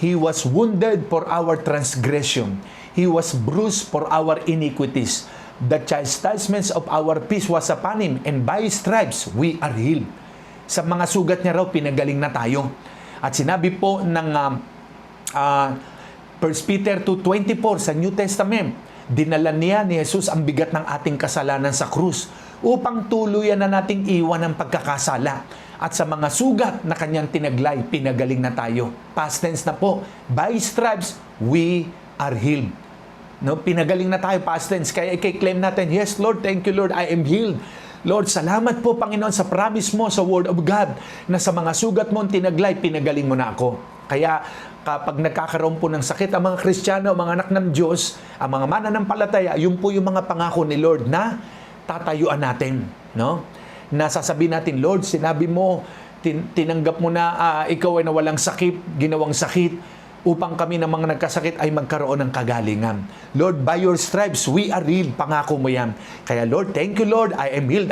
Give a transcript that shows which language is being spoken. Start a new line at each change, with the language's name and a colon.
English: He was wounded for our transgression. He was bruised for our iniquities. The chastisement of our peace was upon Him, and by His stripes we are healed.
Filipino: Sa mga sugat niya raw, pinagaling na tayo. At sinabi po ng 1 Peter 2:24 sa New Testament, dinala niya ni Jesus ang bigat ng ating kasalanan sa krus upang tuluyan na nating iwan ang pagkakasala. At sa mga sugat na kanyang tinaglay, pinagaling na tayo. Past tense na po.
English: By stripes, we are healed. No,
Filipino: pinagaling na tayo,
English: past tense.
Filipino: Kaya i-claim natin,
English: yes Lord, thank you Lord, I am healed.
Filipino: Lord, salamat po Panginoon sa promise mo sa Word of God na sa mga sugat mo tinaglay, pinagaling mo na ako. Kaya kapag nagkakaroon po ng sakit ang mga Kristiyano, mga anak ng Diyos, ang mga mananampalataya, yun po yung mga pangako ni Lord na tatayuan natin. No? Na sasabihin natin, Lord, sinabi mo, tinanggap mo na ikaw ay nawalang sakit, ginawang sakit, upang kami ng mga nagkasakit ay magkaroon ng kagalingan.
English: Lord, by your stripes, we are healed.
Filipino: Pangako mo yan. Kaya
English: Lord, thank you Lord, I am healed.